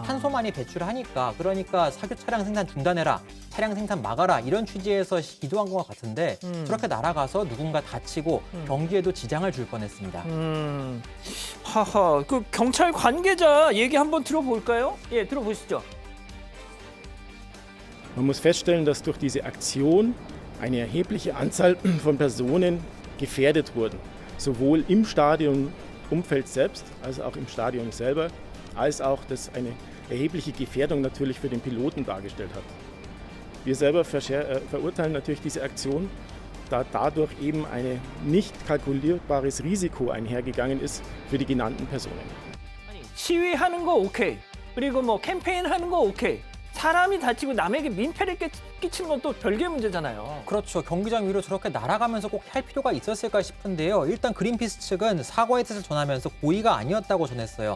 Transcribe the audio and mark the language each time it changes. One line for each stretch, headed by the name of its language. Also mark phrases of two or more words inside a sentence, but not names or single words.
Korean: 탄소만이 배출하니까 그러니까 석유 차량 생산 중단해라. 차량 생산 막아라 이런 취지에서 기도한 것 같은데 저렇게 날아가서 누군가 다치고 경기에도 지장을 줄 뻔했습니다. 하하, 그 경찰 관계자 얘기 한번 들어볼까요? 예, 들어보시죠.
German: Man muss feststellen, dass durch diese Aktion eine erhebliche Anzahl von Personen gefährdet wurden. Sowohl im Stadionumfeld selbst, als auch im Stadion selber, als auch, dass eine erhebliche Gefährdung natürlich für den Piloten dargestellt hat. Wir selber verurteilen natürlich diese Aktion, da dadurch eben ein nicht kalkulierbares Risiko einhergegangen ist für die genannten Personen.
Korean: 아니, 시위하는 거 오케이. 그리고 뭐 캠페인 하는 거 오케이. 사람이 다치고 남에게 민폐를 끼치는 건 또 별개의 문제잖아요. 그렇죠. 경기장 위로 저렇게 날아가면서 꼭 할 필요가 있었을까 싶은데요. 일단 그린피스 측은 사과의 뜻을 전하면서 고의가 아니었다고 전했어요.